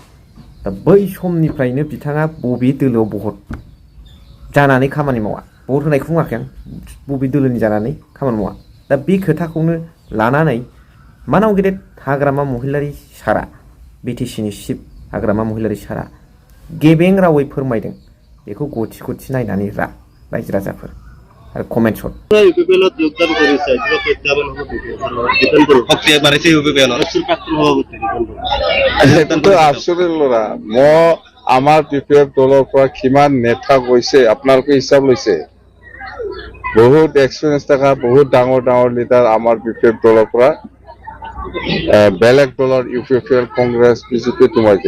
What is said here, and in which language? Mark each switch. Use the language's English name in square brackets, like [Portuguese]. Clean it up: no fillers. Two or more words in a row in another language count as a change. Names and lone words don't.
[Bodo] दा बै समनिफ्रायनो बिथाङा बबे दोलोआव भट जानानै खामानि मावा, भट होनायखौ बुङाखै आं, बबे दोलोनि जानानै खामानि मावा। दा बे खोथाखौनो लानानै मानाव गेदेर हाग्रामा महिलारि सारा बिटिसिनि चिफ हाग्रामा महिलारि सारा गेबें रावै फोरमायदों। बेखौ गथि गथि नायनानै रायजो राजाफोर आरो कमेन्ट शट [Assamese] আমাৰ পিপিএফ দলৰ পৰা কিমান নেতা গৈছে আপোনালোকে হিচাপ লৈছে। বহুত এক্সপিৰিয়েঞ্চ থকা বহুত ডাঙৰ ডাঙৰ লিডাৰ আমাৰ পিপিএফ দলৰ পৰা বেলেগ দলৰ ইউপিপিএল কংগ্ৰেছ বিজেপি সোমাইছে।